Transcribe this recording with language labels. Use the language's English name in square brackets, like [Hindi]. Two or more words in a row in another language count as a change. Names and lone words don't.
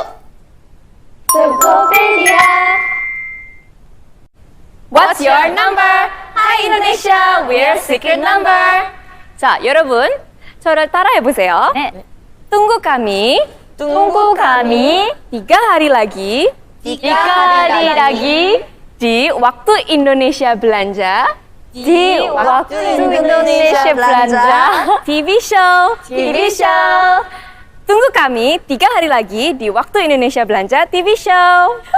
[Indonesian] Tokopedia. [English] What's your number? Hi Indonesia, we're secret number. [Korean] 자, 여러분, 저를 따라해 보세요. 네. [Indonesian] Tunggu kami. 3 hari lagi. 3 hari lagi di waktu Indonesia Belanja. Di waktu Indonesia Belanja [English] TV show. [Indonesian] Tunggu kami 3 hari lagi di waktu Indonesia Belanja [English] TV show.